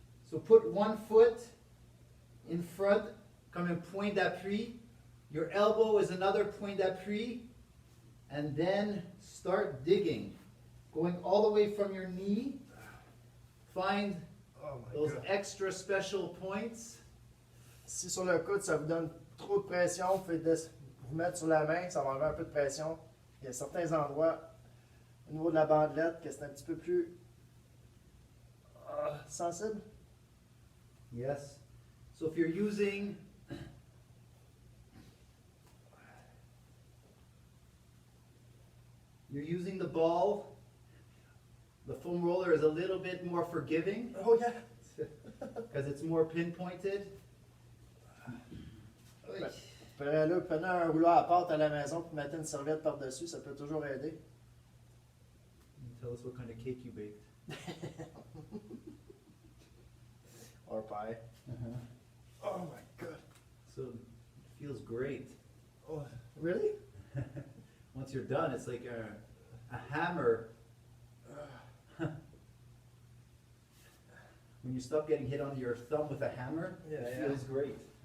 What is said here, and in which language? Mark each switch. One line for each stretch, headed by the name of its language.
English: So put one foot in front,
French: comme un point d'appui.
English: Your elbow is another
French: point d'appui.
English: And then start digging. Going all the way from your knee. Find those extra special points.
French: Si sur le coude, ça vous donne trop de pression, vous pouvez vous mettre sur la main, ça va enlever un peu de pression. Il y a certains endroits au niveau de la bandelette que c'est un petit peu plus sensible.
English: Yes. So if you're using the ball, the foam roller is a little bit more forgiving. Oh yeah. Because it's more pinpointed.
French: Prenez un rouleau à pâte à la maison et mettez une serviette par-dessus, ça peut toujours aider.
English: Tell us what kind of cake you baked. Or pie. Oh my God. So Feels great. Oh, really? Once you're done, it's like a hammer. When you stop getting hit on your thumb with a hammer, it feels great.